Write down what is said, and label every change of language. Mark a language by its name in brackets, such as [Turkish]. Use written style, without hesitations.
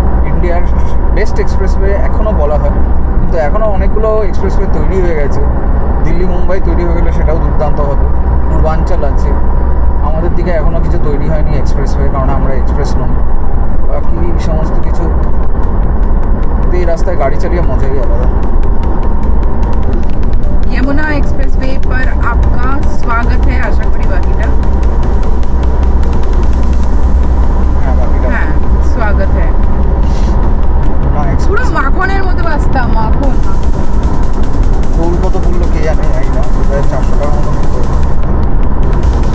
[Bangla] ইন্ডিয়ার best expressway এখনও বলা হয়, কিন্তু এখনও অনেকগুলো এক্সপ্রেসওয়ে তৈরি হয়ে গেছে। দিল্লি মুম্বাই তৈরি হয়ে গেলে সেটাও দুর্দান্ত হবে। পূর্বাঞ্চল আছে, আমাদের দিকে এখনও কিছু তৈরি হয়নি এক্সপ্রেসওয়ে, কারণ আমরা এক্সপ্রেস নই। বাকি সমস্ত কিছু এই রাস্তায় গাড়ি চালিয়ে মজাই আলাদা। [Hindi] यमुना एक्सप्रेसवे पर आपका स्वागत है, आशा करी [Bangla] बाकीটা হ্যাঁ [Hindi] स्वागत है। [Bangla] পুরো মাখনের মতো রাস্তা, মাখন। টোল কত বললো কে জানে, জানি না, 400 টাকার মতো নিতে হবে।